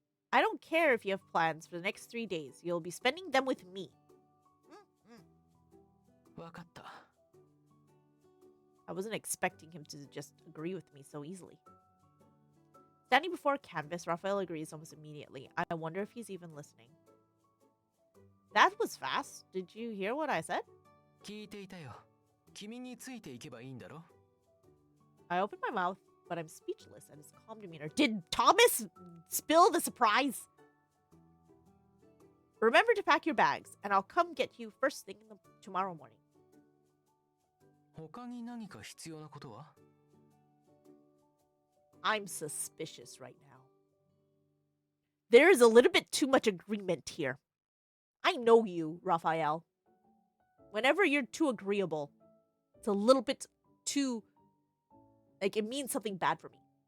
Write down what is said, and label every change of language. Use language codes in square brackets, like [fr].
[en] I don't care if you have plans for the next 3 days. You'll be spending them with me. [ja] わかった [en] I wasn't expecting him to just agree with me so easily. Standing before a canvas, Raphael agrees almost immediately. I wonder if he's even listening. That was fast. Did you hear what I said? [ja] 聞いていたよ君についていけばいいんだろ [en] I opened my mouth, but I'm speechless at his calm demeanor. Did Thomas spill the surprise? Remember to pack your bags, and I'll come get you first thing tomorrow morning. [ja] 他に何か必要なことは [en] I'm suspicious right now. There is a little bit too much agreement here. I know you, Raphael. Whenever you're too agreeable, it's a little bit too Like, it means something bad for me.